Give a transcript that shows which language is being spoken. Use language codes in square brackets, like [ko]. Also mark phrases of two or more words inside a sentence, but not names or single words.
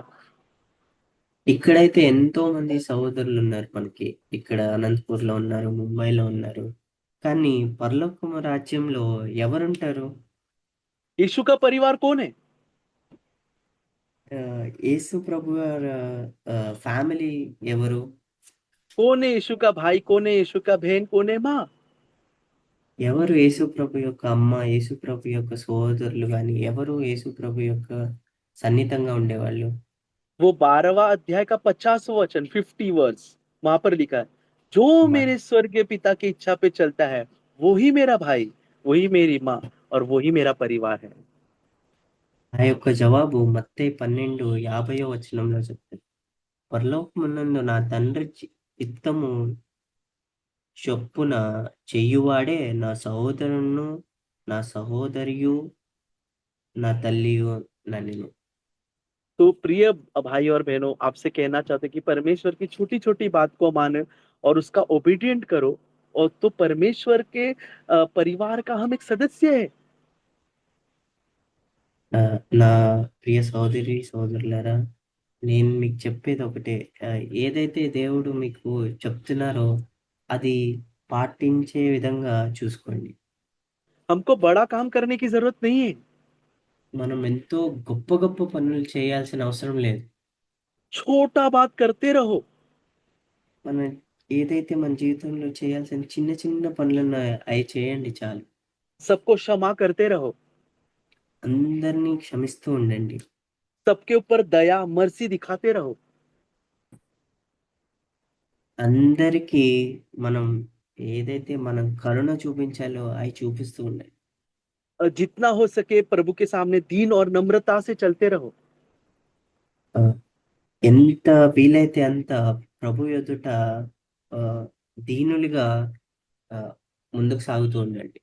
[te] ఇక్కడైతే ఎంతో మంది సహోదరులు ఉన్నారు మనకి. ఇక్కడ అనంతపూర్‌లో ఉన్నారు, ముంబైలో ఉన్నారు. కానీ పరలోకము రాజ్యంలో ఎవరుంటారు? [hi] यीशु का परिवार कौन है। [te] యేసు ప్రభువార ఫ్యామిలీ ఎవరు? [hi] कौन है यीशु का भाई, कौन है यीशु का बहन, कौन है माँ। [te] ఎవరు యేసు ప్రభు యొక్క అమ్మ, యేసు ప్రభు యొక్క సహోదరులు గాని, ఎవరు యేసు ప్రభు యొక్క సన్నిహితంగా ఉండేవాళ్ళు? [hi] वो 12वां अध्याय का 50वां वचन, 50 वर्स, वहां पर लिखा है, जो మ मेरे स्वर्गीय पिता की इच्छा पे चलता है वो ही मेरा भाई, वही मेरी माँ और वही मेरा परिवार है। [te] ఆ యొక్క జవాబు మత్తయి 12:50 వచనంలో చెప్తాడు. పరలోకమునందు నా తండ్రి చిత్తము చొప్పున చెయ్యువాడే నా సహోదరుడును, నా సహోదరియు, నా తల్లియు ననిను. [hi] तो प्रिय भाई और बहनों, आपसे कहना चाहते हैं कि परमेश्वर की छोटी छोटी बात को माने और उसका ओबीडिएंट करो, और तो परमेश्वर के परिवार का हम एक सदस्य है। [te] నా ప్రియ సహోదరి, సహోదరులారా, నేను మీకు చెప్పేది ఒకటే. ఏదైతే దేవుడు మీకు చెప్తున్నారో అది పాటించే విధంగా చూసుకోండి. [hi] हमको बड़ा काम करने की जरूरत नहीं है। [te] మనం ఎంతో గొప్ప గొప్ప పనులు చేయాల్సిన అవసరం లేదు. [hi] छोटा बात करते रहो। [te] మనం ఏదైతే మన జీవితంలో చేయాల్సిన చిన్న చిన్న పనులున్నాయో అయి చేయండి చాలు. [hi] सबको क्षमा करते रहो। [te] అందరినీ క్షమిస్తూ ఉండండి. [hi] सबके ऊपर दया मर्सी दिखाते रहो। [te] అందరికీ మనం ఏదైతే మనం కరుణ చూపించాలో అయి చూపిస్తూ ఉండండి. [hi] जितना हो सके प्रभु के सामने दीन और नम्रता से चलते रहो। ఆ! [te] ఎంత వీలైతే అంత ప్రభు ఎదుట ఆహ్, దీనులుగా ఆహ్, ముందుకు సాగుతూ ఉండండి.